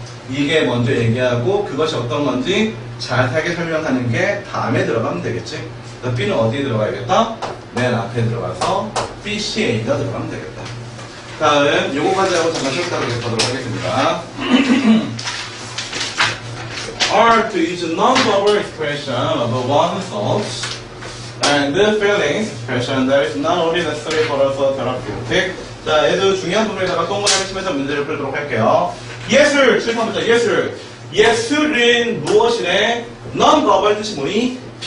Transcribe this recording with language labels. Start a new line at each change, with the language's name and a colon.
Korean: 이게 먼저 얘기하고 그것이 어떤 건지 자세하게 설명하는 게 다음에 들어가면 되겠지. 그래서 B는 어디에 들어가야겠다? 맨 앞에 들어가서 BCA가 들어가면 되겠다. 다음 요거까지 하고 잠깐 쉬었다고 보도록 하겠습니다.
English: Art is a non-verbal expression of one's thoughts and feelings, expression that is not only necessary but also therapeutic.
Korean: 자, 얘도 중요한 부분에다가 동그라미 치면서 문제를 풀도록 할게요. 예술! 7번부터 예술! 예술은 무엇이래? non-verbal 뜻이 뭐니?